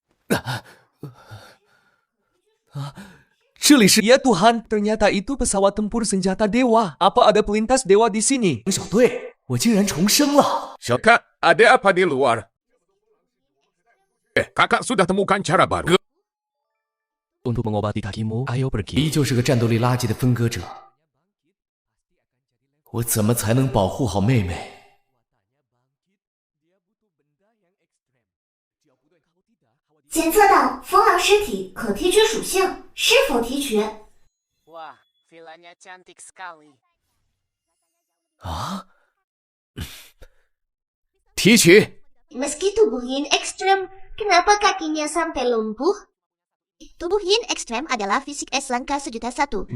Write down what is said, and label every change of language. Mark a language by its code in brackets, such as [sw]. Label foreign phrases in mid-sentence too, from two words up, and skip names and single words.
[id] Ya Tuhan, ternyata itu pesawat tempur senjata dewa. Apa ada pelintas dewa di sini? Kakak, ada apa di luar? Kakak sudah temukan cara baru. Untuk mengobati kakimu, ayo pergi. [zh] 依旧是个战斗力垃圾的分割者。我怎么才能保护好妹妹？检测到风狼尸体可提取属性，是否提取？ [id] Wah, vilanya cantik sekali. [zh] 提取。 [id] Meski tubuh Yin ekstrem, kenapa kakinya sampai lumpuh? Tubuh Yin ekstrem adalah fisik S langka 1.000.001.